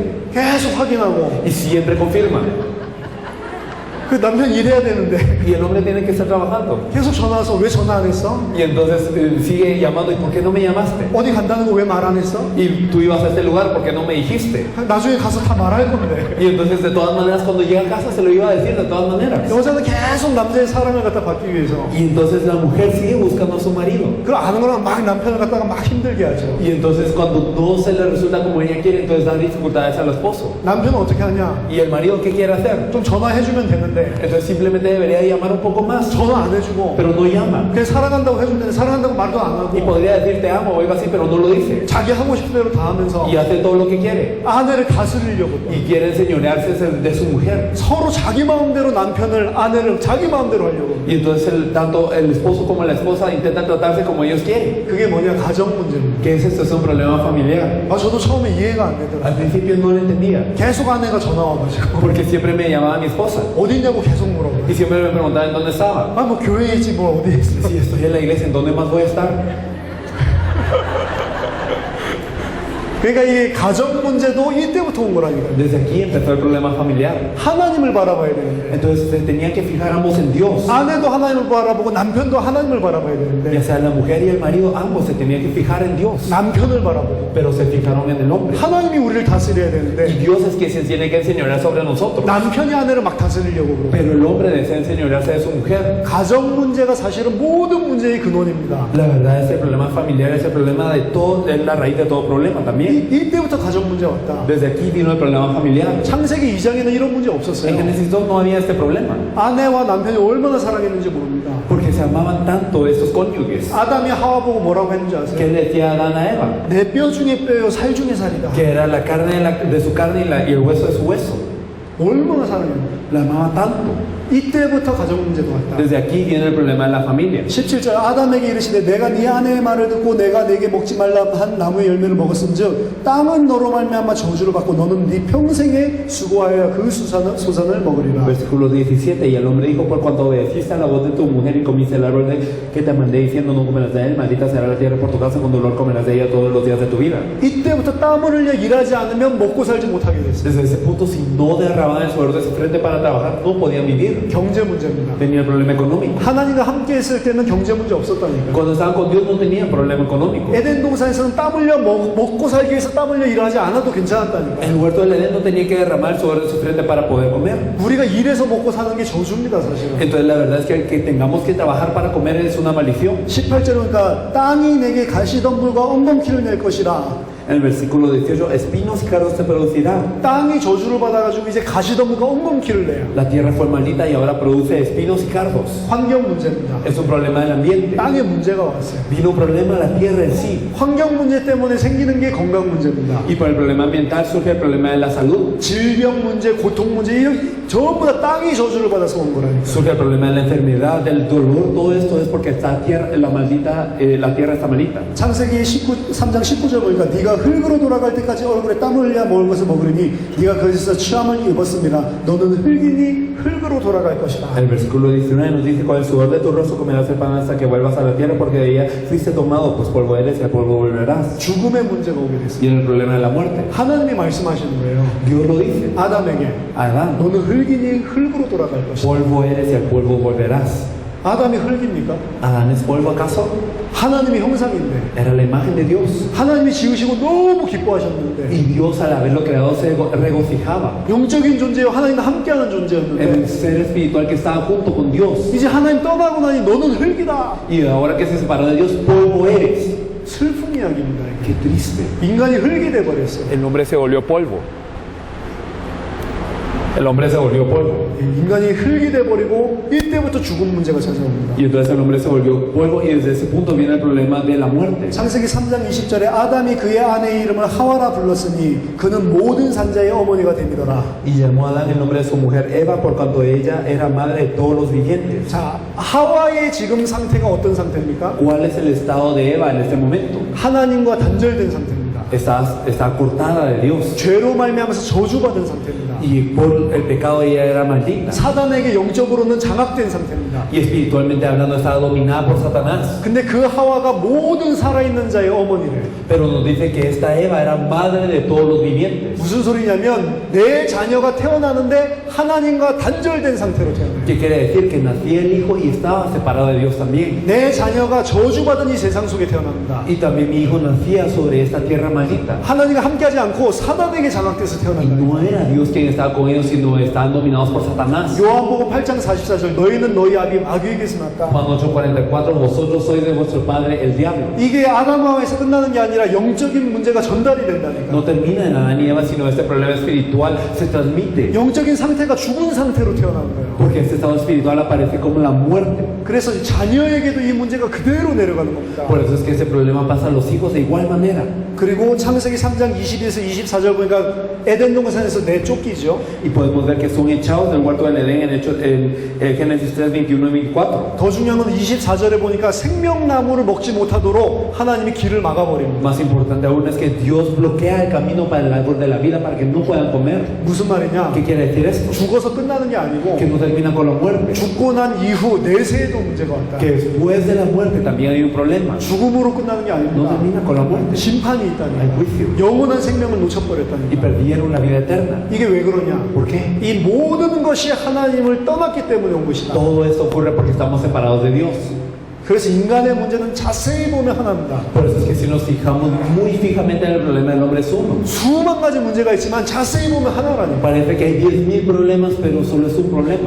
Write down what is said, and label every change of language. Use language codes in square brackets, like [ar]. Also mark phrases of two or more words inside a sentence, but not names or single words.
[ko] 계속 확인하고. [es] Y siempre confirman. [ko] 그 남편 일해야 되는데 [es] Y el hombre tiene que estar trabajando. [ko] 계속 전화 와서 왜 전화 안 했어? [es] Y entonces sigue llamando. ¿Y por qué no me llamaste? [ko] 어디 간다는 거 왜 말 안 했어? [es] Y tú ibas a este lugar, ¿por qué no me dijiste? [ko] 나중에 가서 다 말할 건데. [es] Y entonces de todas maneras cuando llega a casa se lo iba a decir de todas maneras. [ko] 여자는 계속 남자의 사랑을 갖다 받기 위해서 [es] Y entonces la mujer sigue buscando a su marido. [ko] 그걸 아는 거랑 막 남편을 갖다가 막 힘들게 하죠. [es] Y entonces cuando no se le resulta como ella quiere, entonces da dificultades al esposo. [ko] 남편은 어떻게 하냐? [es] ¿Y el marido qué quiere hacer? [ko] 좀 전화해주면 되는데 [es] Entonces simplemente debería llamar un poco más, [ko] 전화 안 해주고 [es] pero no llama. [ko] 그냥 사랑한다고 해주는데 사랑한다고 말도 안 [es] Y [ko] 하고 [es] podría decir te amo o algo así, pero no lo dice. [ko] 자기 하고 싶은 대로 다 하면서 [es] Y hace todo lo que quiere. [ko] 아내를 다스리려고 또. [es] Y quiere enseñorearse de su mujer. [ko] 서로 자기 마음대로 남편을 아내를 자기 마음대로 하려고. [es] Y entonces tanto el esposo como la esposa intentan tratarse como ellos quieren. [ko] 그게 뭐냐? 가정 문제입니다. [es] ¿Qué es esto? Es un problema familiar. [ko] 저도 처음에 이해가 안 되더라고요. [es] Al principio no lo entendía, [ko] 계속 아내가 전화 와가지고 [es] porque siempre me llamaba mi esposa. [ko] 어디 있냐고 계속 물어봐요. [es] Y siempre me preguntaba en dónde estaba. [ko] 뭐 교회에 있지 뭐 어디에 있어. [es] Si estoy en la iglesia, ¿en dónde más voy a estar? [ko] 그러니까 이 가정 문제도 이때부터 온 거라니까요. [es] Desde aquí empezó el problema familiar. [ko] 하나님을 바라봐야 되는데 [es] Entonces se tenían que fijar ambos en Dios. [ko] 아내도 하나님을 바라보고 남편도 하나님을 바라봐야 [es] Ya [ko] 되는데 [es] sea la mujer y el marido, ambos se tenían que fijar en Dios. [ko] 남편을 바라보고 [es] Pero se fijaron en el hombre. [ko] 하나님이 우리를 다스려야 [es] Y [ko] 되는데 [es] Dios es quien se tiene que enseñorear sobre nosotros. [ko] 남편이 아내를 막 다스리려고 그러고 [es] Pero el hombre desea enseñorearse de su mujer. [ko] 가정 문제가 사실은 모든 문제의 근원입니다. [es] La verdad, ese problema familiar es el problema de todo, es la raíz de todo problema también. [ko] 이때부터 가정 문제 왔다. [es] Desde aquí vino el problema familiar. [ko] 창세기 2장에는 이런 문제 [es] En [ko] 없었어요. [es] Génesis 2 no había este problema. [ko] 아내와 남편이 얼마나 사랑했는지 모릅니다. [es] Porque se amaban tanto estos cónyuges. [ko] 아담이 하와 보고 뭐라고 했는지 아세요? [es] ¿Qué le decía Adán a Eva? [ko] 내 뼈 중에 뼈요 살 중에 살이다. [es] Que era la carne de su carne y el hueso de su hueso. [ko] 얼마나 사랑했는지. [es] La amaba tanto. [ko] 이때부터 가정 문제도 왔다. [es] Desde aquí viene el problema de la familia. [ko] 17절 아담에게 이르시되 내가 네 아내의 말을 듣고 내가 내게 먹지 말라 한 나무의 열매를 먹었은즉 땅은 너로 말미암아 저주를 받고 너는 네 평생에 수고하여 그 소산을 먹으리라. [es] Versículo 17. Y el hombre dijo: por cuanto obedeciste a la voz de tu mujer y comiste el árbol que te mandé diciendo no comerás de él, maldita será la tierra por tu casa, con dolor comerás de ella todos los días de tu vida. [ko] 이때부터 땀을 흘려 일하지 않으면 먹고 살지 못하게 됐어요. [es] Desde ese punto, si no derramaban el sudor de su frente para trabajar, no podían vivir. [ko] 경제 문제입니다. [es] Tenía el problema económico. [ko] 하나님과 함께 했을 때는 경제 문제 없었다니까요. [es] Cuando estaban con Dios no tenían problema económico. [ko] 에덴 동산에서는 땀 흘려 먹고 살기 위해서 땀 흘려 일하지 않아도 괜찮았다니까요. [es] El huerto del Edén no tenía que derramar el sudor de su frente para poder comer. [ko] 우리가 일해서 먹고 사는 게 저주입니다, 사실은. [es] Entonces la verdad es que el que tengamos que trabajar para comer es una maldición. [ko] 18절은 그러니까 땅이 내게 가시덤불과 엉겅퀴를 낼 것이라. [es] En el versículo 18, espinos y cardos te producirá. [ko] 땅이 저주를 받아가지고 이제 가시덤불과 엉겅퀴를 내요. [es] La tierra fue maldita y ahora produce espinos y cardos. [ko] 환경 문제입니다. [es] Es un problema del ambiente. [ko] 땅에 문제가 왔어요. [es] Vino un problema a la tierra en sí. [ko] 환경 문제 때문에 생기는 게 건강 문제입니다. [es] Y por el problema ambiental surge el problema de la salud. [ko] 질병 문제, 고통 문제, 이런 전부 다 땅이 저주를 받아서 온 거라니까. [es] Surge el problema de la enfermedad, del dolor. Todo esto es porque esta tierra, la tierra está maldita. [ko] 창세기 3장 19절 보니까 네가 흙으로 돌아갈 때까지 얼굴에 땀을 흘려 먹을 것을 먹으리니 네가 거기서 취함을 입었습니다. 너는 흙이니 흙으로 돌아갈 것이다. [es] El versículo 19 nos dice: con el sudor de tu rostro comerás el pan hasta que vuelvas a la tierra, porque de ella fuiste tomado, pues polvo eres y al polvo volverás. [ko] 죽음의 문제가 오게 됐어요. [es] Y en el problema de la muerte, [ko] 하나님이 말씀하시는 거예요. [es] Dios lo dice: [ko] 아담에게 [es] Adán, [ko] 너는 흙이니 흙으로 돌아갈 것이다. [es] polvo eres y al polvo volverás. [ko] 아담이 흙입니까? [es] ¿Adán es polvo acaso? [ko] 하나님의 형상인데 [es] Era la imagen de Dios. [ko] 하나님이 지으시고 너무 기뻐하셨는데 [es] Y Dios, al haberlo creado, se regocijaba [ko] 영적인 존재요 하나님과 함께하는 [es] en [ko] 존재였는데 [es] el ser espiritual que estaba junto con Dios. [ko] 이제 하나님 떠나고 나니 너는 흙이다. [es] Y ahora que se separó de Dios, polvo eres. [ko] 슬픈 이야기입니다. [es] Qué triste. [ko] 인간이 흙이 돼버렸어요. [es] El hombre se volvió polvo. El hombre se volvió polvo. [ko] 인간이 흙이 돼버리고 이때부터 죽음 문제가 찾아옵니다. [es] Y entonces el hombre se volvió polvo y desde ese punto viene el problema de la muerte. [ko] 창세기 3장 20절에 아담이 그의 아내의 이름을 하와라 불렀으니 그는 모든 산자의 어머니가 됨이더라. [es] Y llamó a Adán el nombre de su mujer Eva por cuanto ella era madre de todos los vivientes. [ko] 자, 하와의 지금 상태가 어떤 상태입니까? [es] ¿Cuál es el estado de Eva en este momento? [ko] 하나님과 단절된 상태입니다. [es] Está cortada de Dios. [ko] 죄로 말미암아서 저주받은 상태입니다. [es] Y por el pecado ella era maldita. [ko] 사단에게 영적으로는 장악된 상태입니다. [es] Y espiritualmente hablando estaba dominada por Satanás. [ko] 근데 그 하와가 모든 살아있는 자의 어머니를 [es] Pero nos dice que esta Eva era madre de todos los vivientes. [ko] 무슨 소리냐면 내 자녀가 태어나는데 하나님과 단절된 상태로 태어나요. [es] ¿Qué quiere decir? Que nacía el hijo y estaba separado de Dios también. [ko] 내 자녀가 저주받은 이 세상 속에 태어납니다. [es] Y también mi hijo nacía sobre esta tierra maldita. [ko] 하나님과 함께하지 않고 사단에게 장악돼서 [es] Y [ko] 태어난다. [es] no era Dios quien estaba con ellos, sino estaban dominados por Satanás. [ko] 요한복음 8장 44절 너희는 너희 아비 마귀에게서 났다. [es] Juan 8:44, vosotros sois de vuestro padre el diablo. [ko] 이게 아담하와에서 끝나는 게 아니라 영적인 문제가 전달이 된다니까. [es] No termina en Adán y Eva, sino este problema espiritual se transmite. [ko] 영적인 상태가 죽은 상태로 태어나는 거예요. [es] Porque este estado espiritual aparece como la muerte. [ko] 그래서 자녀에게도 이 문제가 그대로 내려가는 겁니다. [es] Por eso es que ese problema pasa a los hijos de igual manera. [ko] 그리고 창세기 3장 22에서 24절 보니까 에덴 동산에서 내쫓기죠. [es] Y podemos ver que son echados del huerto del Edén en Génesis 3, 21 y 24. [ko] 더 중요한 건 24절에 보니까 생명나무를 먹지 못하도록 하나님이 길을 막아버립니다. [es] Más importante aún es que Dios bloquea el camino para el árbol de la vida para que no puedan comer. [ko] 무슨 말이냐? [es] ¿Qué quiere decir esto? [ko] 죽어서 끝나는 게 아니고 [es] Que no termina con la muerte. [ko] 죽고 난 이후 내세에도 문제가 왔다. [es] Que después de la muerte también hay un problema. [ko] 죽음으로 끝나는 게 [es] No [ko] 아닙니다. [es] termina con la muerte. [ko] 심판이 [es] Hay [ko] 있다니. [es] juicio. [ko] 영원한 생명을 [es] Y [ko] 놓쳐버렸다니. [es] perdieron la vida eterna. [ko] 이게 왜 그러냐? [es] ¿Por qué? [ko] 이 모든 것이 하나님을 떠났기 때문에 온 것이다. [es] Todo esto ocurre porque estamos separados de Dios. [ko] 그래서 인간의 문제는 자세히 보면 하나입니다. [es] Por eso es que si nos fijamos muy fijamente en el problema del hombre es uno. [ko] 수만 가지 문제가 있지만 자세히 보면 하나라니까. [es] Parece que hay 10,000 problemas, pero solo es un problema.